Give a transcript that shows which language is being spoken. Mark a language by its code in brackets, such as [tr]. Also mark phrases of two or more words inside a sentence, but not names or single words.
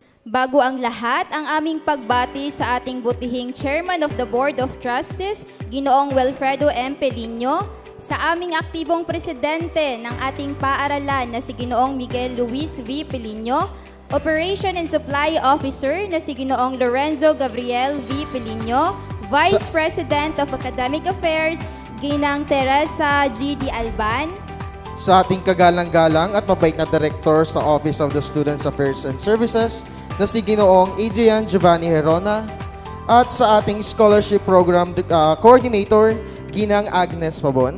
[tl] Bago ang lahat, ang aming pagbati sa ating butihing [en] Chairman of the Board of Trustees, [tl] Ginoong Wilfredo M. Pelino, sa aming aktibong presidente ng ating paaralan na si Ginoong Miguel Luis V. Pelino, [en] Operation and Supply Officer [tl] na si Ginoong Lorenzo Gabriel V. [en] Pelino, Vice President of Academic Affairs, [tl] Ginang Teresa G. D. Alban, sa ating kagalang-galang at mabait na Director sa [en] Office of the Students Affairs and Services [tl] na si Ginoong Adrian Giovanni Herona, at sa ating [en] Scholarship Program Coordinator, [tl] Ginang Agnes Pabon.